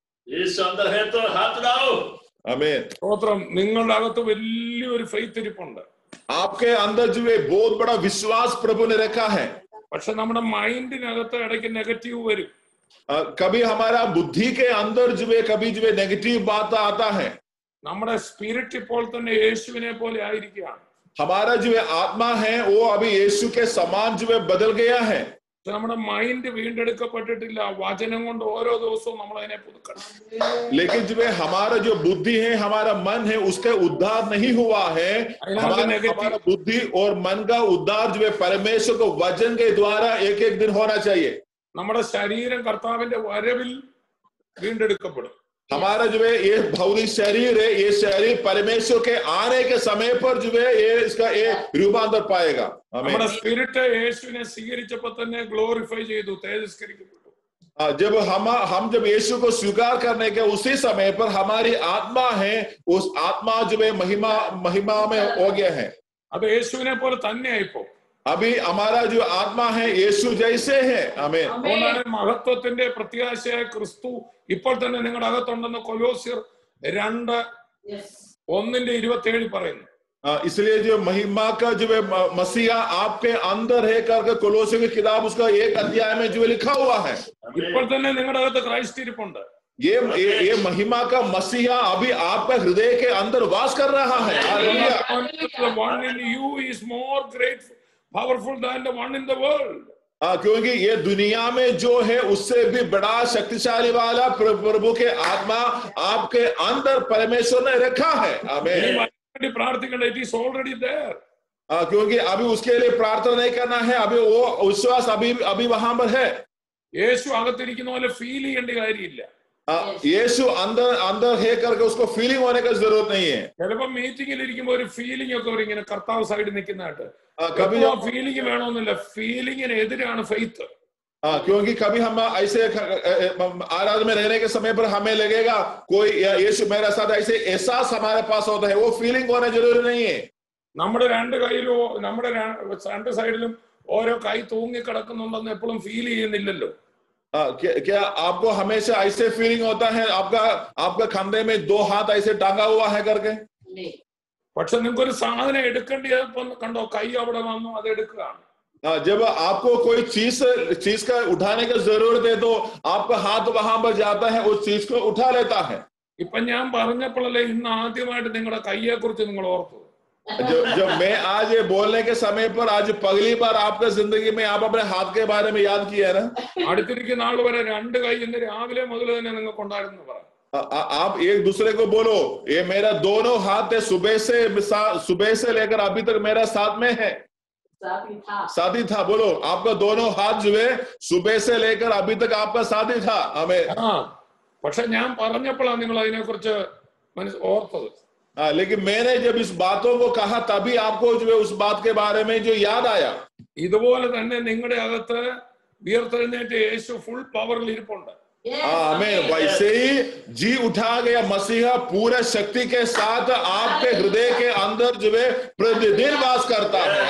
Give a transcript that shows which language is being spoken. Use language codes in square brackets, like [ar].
[hi] यीशु अंदर है तो हाथ उठाओ। आमीन। [ml] സ്തോത്രം. നിങ്ങളുടെ അകത്ത് വലിയൊരു ഫെയ്ത്ത് ഇരിപ്പുണ്ട്. [hi] आपके अंदर जो है बहुत बड़ा विश्वास प्रभु ने रखा है। [ml] പക്ഷെ നമ്മുടെ മൈൻഡിനകത്ത് ഇടയ്ക്ക് നെഗറ്റീവ് വരും. [hi] कभी हमारा बुद्धि के अंदर जो है कभी जो है नेगेटिव बात आता है। [ml] നമ്മുടെ സ്പിരിറ്റ് ഇപ്പോൾ തന്നെ യേശുവിനെ പോലെ ആയിരിക്കുകയാണ്. [hi] हमारा जो है आत्मा है वो अभी यीशु के समान जो है बदल गया है। [ml] നമ്മുടെ മൈൻഡ് വീണ്ടെടുക്കപ്പെട്ടിട്ടില്ല. വചനം കൊണ്ട് ഓരോ ദിവസവും നമ്മൾ അതിനെ പുതുക്കണം. [hi] लेकिन जो है हमारा जो बुद्धि है हमारा मन है उसका उद्धार नहीं हुआ है। हमारा बुद्धि और मन का उद्धार जो है परमेश्वर को वचन के द्वारा एक एक दिन होना चाहिए। [ml] നമ്മുടെ ശരീരം കർത്താവിന്റെ വരവിൽ വീണ്ടെടുക്കപ്പെടും. [hi] हमारा जो है ये भौतिक शरीर है, ये शरीर परमेश्वर के आने के समय पर जो है ये इसका ये रूपांतर पाएगा। [ml] നമ്മുടെ സ്പിരിറ്റ് യേശുവിനെ സ്വീകരിച്ചപ്പോൾ തന്നെ ഗ്ലോറിഫൈ ചെയ്തു, തേജസ്കരിക്കപ്പെട്ടു. [hi] जब हम जब यीशु को स्वीकार करने के उसी समय पर हमारी आत्मा है, उस आत्मा जो है महिमा में हो गया है। [ml] അത് യേശുവിനെ പോലെ തന്നെയായിപ്പോ. [hi] अभी हमारा जो आत्मा है यीशु जैसे है। आमीन। [ml] അതുകൊണ്ടാണ് മഹത്വത്തിന്റെ പ്രത്യാശയായ ക്രിസ്തു ഇപ്പോൾ തന്നെ നിങ്ങളുടെ അകത്തുണ്ടെന്ന് കൊലോസ്യർ 2:1-27 പറയുന്നു. [hi] इसलिए जो महिमा का जो है मसीहा आपके अंदर है करके कोलोसियों की किताब उसका 1 अध्याय में जो लिखा हुआ है। [ml] ഇപ്പോൾ തന്നെ നിങ്ങളുടെ അകത്ത് ക്രൈസ്റ്റ് ഇരിപ്പുണ്ട്. [hi] ये महिमा का मसीहा अभी आपका हृदय के अंदर वास कर रहा है। Hallelujah. [en] The one in you is more great, powerful than the one in the world. [hi] क्योंकि ये दुनिया में जो है उससे भी बड़ा शक्तिशाली वाला प्रभु के आत्मा आपके अंदर परमेश्वर ने रखा है। आमीन। [ml] പ്രാർത്ഥിക്കേണ്ട, [en] it is already there. [hi] क्योंकि अभी उसके लिए प्रार्थना नहीं करना है, अभी वो विश्वास अभी वहां पर है। [ml] യേശു അകത്തിരിക്കുന്ന പോലെ ഫീൽ ചെയ്യേണ്ട കാര്യമില്ല. [hi] यीशु अंदर है करके उसको फीलिंग होने का जरूरत नहीं है। [ml] ചിലപ്പോ മീറ്റിംഗിൽ ഇരിക്കുമ്പോ ഒരു ഫീലിംഗ് ഒക്കെ വരും, ഇങ്ങനെ കർത്താവ് സൈഡിൽ നിൽക്കുന്നതായിട്ട്. ഫീലിംഗ് വേണമെന്നില്ല, ഫീലിംഗിന് എതിരാണ് ഫെയ്ത്ത്. [hi] क्योंकि कभी हम ऐसे आराधना में रहने के समय पर हमें लगेगा कोई यीशु मेरे साथ, ऐसे एहसास हमारे पास होता है, वो फीलिंग होना जरूरी नहीं है। [ml] നമ്മുടെ രണ്ട് കൈയിലും നമ്മുടെ രണ്ട് സൈഡിലും ഓരോ കൈ തൂങ്ങി കിടക്കുന്നുണ്ടെന്ന് എപ്പോഴും ഫീൽ ചെയ്യുന്നില്ലല്ലോ. [hi] क्या आपको हमेशा ऐसे फीलिंग होता है आपका कंधे में 2 हाथ ऐसे टांगा हुआ है करके? [ml] പക്ഷെ നിങ്ങൾക്കൊരു സാധനം എടുക്കേണ്ടപ്പോ കണ്ടോ, കൈ അവിടെ വന്നു, അത് എടുക്കുകയാണ്. [hi] जब आपको कोई चीज का उठाने की जरूरत है तो आपका हाथ वहां पर जाता है, उस चीज को उठा लेता है। [ml] ഇപ്പൊ ഞാൻ പറഞ്ഞപ്പോഴല്ലേ ഇന്ന് ആദ്യമായിട്ട് നിങ്ങളുടെ കൈയെ കുറിച്ച് നിങ്ങൾ ഓർത്തു. [hi] जब मैं आज ये बोलने के समय पर आज पहली बार आपका जिंदगी में आप अपने हाथ के बारे में याद किया ना। [ml] അടുത്തിരിക്കുന്ന ആൾ വരെ 2 കൈ ഇന്ന് രാവിലെ മുതൽ തന്നെ നിങ്ങൾക്ക് ഉണ്ടായിരുന്നു പറ. [hi] आप एक दूसरे को बोलो, ये मेरा दोनों हाथ है, सुबह से लेकर अभी तक मेरा साथ में है। साथी था। बोलो, आपका दोनों हाथ जो है सुबह से लेकर अभी तक आपका साथी था। हमें [ml] പക്ഷെ ഞാൻ പറഞ്ഞപ്പോഴാണ് നിങ്ങൾ അതിനെ കുറിച്ച് ഓർത്തത്. [hi] लेकिन मैंने जब इस बातों को कहा तभी आपको जो है उस बात के बारे में जो याद आया। [ml] ഇതുപോലെ തന്നെ നിങ്ങളുടെ അകത്ത് ഉയർത്തെഴുന്നേറ്റ യേശു ഫുൾ പവറിൽ ഇരിപ്പുണ്ട്. [hi] आमीन। वैसे ही जी उठा गया मसीहा पूरा शक्ति के साथ आपके हृदय के अंदर जो है प्रतिदिन वास करता है।